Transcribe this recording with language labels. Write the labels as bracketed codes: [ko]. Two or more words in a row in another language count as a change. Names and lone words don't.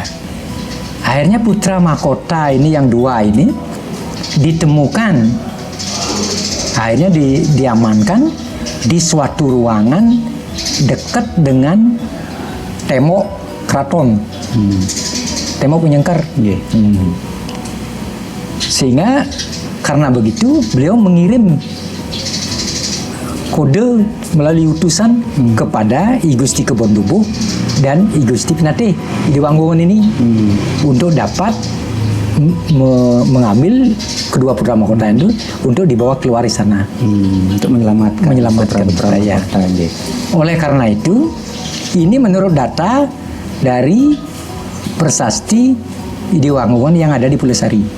[id] Akhirnya putra mahkota ini yang dua ini ditemukan, akhirnya diamankan di suatu ruangan dekat dengan tembok keraton, tembok penyengker. Sehingga karena begitu beliau mengirim kode melalui utusan kepada I Gusti Kebontubuh dan I Gusti Pinate Ide Wanggungan ini untuk dapat mengambil kedua putra mahkota itu untuk dibawa keluar di sana untuk menyelamatkan putra ya. Oleh karena itu, ini menurut data dari prasasti Ide Wanggungan yang ada di Pulesari.